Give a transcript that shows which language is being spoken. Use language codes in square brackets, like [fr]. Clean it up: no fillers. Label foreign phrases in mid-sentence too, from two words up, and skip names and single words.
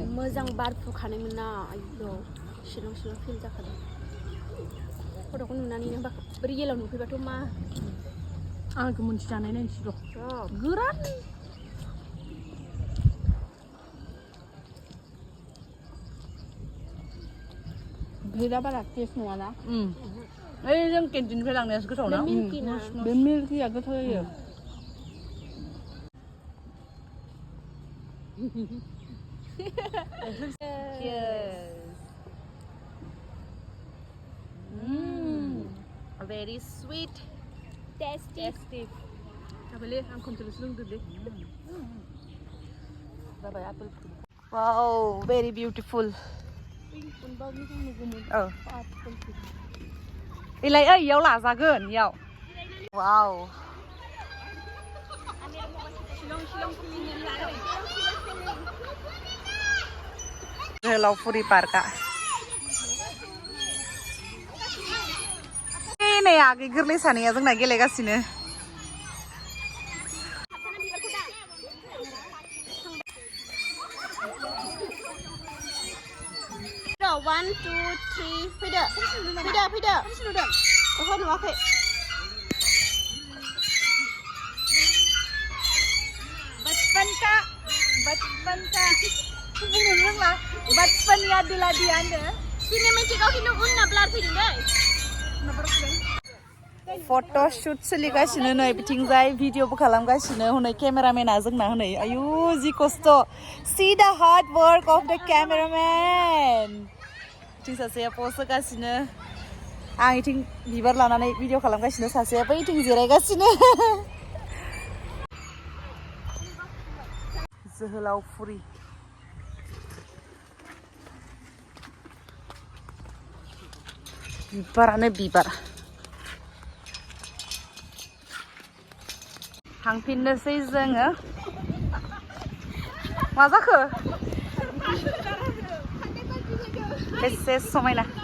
[brx] मोजां बार फुखानायमोन ना आयौ शिलं फिल जाखादों फट'खौ नुनानैनो रियेलाव नुफैबाथ' मा आंखौ मोनसे जानाय नायनोसै र' गोरान भेदा बारा टेस्ट नङाना ओइ जों केन्टिननिफ्राय लांनायासो गोथाव ना बे मिल्किया गोथाव जायो [en] very sweet [brx] tasty जाबायलै आं खनसेल'सो लोंदोंलै जाबाय आपेल [en] wow very beautiful [brx] इलाय इयाव लाजागोन इयाव wow जोहोलाव फुरि पार्कआ नै आगै गोरलै सानैया जोंना गेलेगासिनो 1 2 3 फैदो ओहो नुवाखै [hi] बचपन का [brx] बुंनो रोंला [hi] बचपन याद दिला दिया होनदो [brx] सिनेमेटिकआव खिन्थु उनना ब्लार फैदों दै फट' शुट सोलिगासिनो नै बिथिंजाय भिडिअबो खालामगासिनो हनै केमेरामेना जोंना हनै आयु जि खस्थ' [en] see the hard work of the cameraman [brx] बिथिं सासेया पस्ट होगासिनो आं इथिं बिबार लानानै भिडिअ खालामगासिनो सासेया बैथिं जिरायगासिनो जोहोलाव फुरि बिबारानो बिबार थांफिननोसै जोङो मा जाखो बेसे समायना